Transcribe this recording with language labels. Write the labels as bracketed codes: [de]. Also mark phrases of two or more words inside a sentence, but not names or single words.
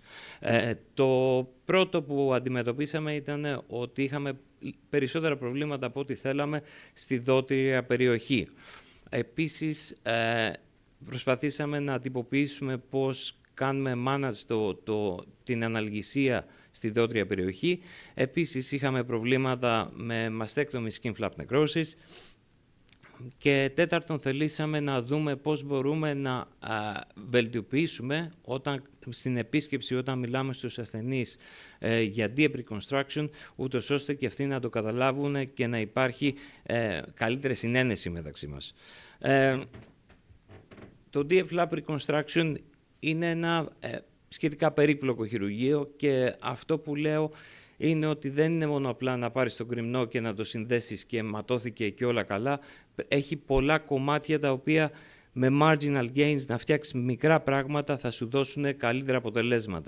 [el] Το πρώτο που αντιμετωπίσαμε ήταν ότι είχαμε περισσότερα προβλήματα από ό,τι θέλαμε στη δότρια περιοχή. Επίσης, προσπαθήσαμε να τυποποιήσουμε πώς κάνουμε manage την αναλγησία στη δότρια περιοχή. Επίσης, είχαμε προβλήματα με [en] mastectomy skin flap necrosis. [el] Και τέταρτον, θελήσαμε να δούμε πώς μπορούμε να βελτιοποιήσουμε στην επίσκεψη όταν μιλάμε στους ασθενείς για [en] deep reconstruction, [el] ούτως ώστε και αυτοί να το καταλάβουν και να υπάρχει καλύτερη συνένεση μεταξύ μας. Το [en] deep flap reconstruction [el] είναι ένα σχετικά περίπλοκο χειρουργείο και αυτό που λέω είναι ότι δεν είναι μόνο απλά να πάρεις το κρημνό και να το συνδέσεις και ματώθηκε και όλα καλά. Έχει πολλά κομμάτια τα οποία με [en] marginal gains [el] να φτιάξεις μικρά πράγματα θα σου δώσουν καλύτερα αποτελέσματα.